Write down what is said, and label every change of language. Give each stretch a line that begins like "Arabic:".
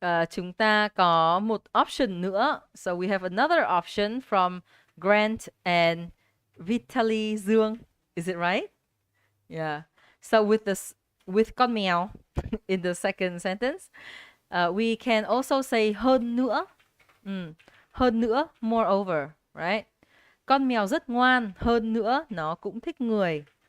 Vietnamese: Chúng ta có một option nữa.
English: So we have another option from Grant and Vitaly Dương. Is it right? Yeah. So with con mèo in the second sentence, we can also say hơn nữa. Hơn nữa, moreover, right?
Vietnamese: Con mèo rất ngoan, hơn nữa nó cũng thích người.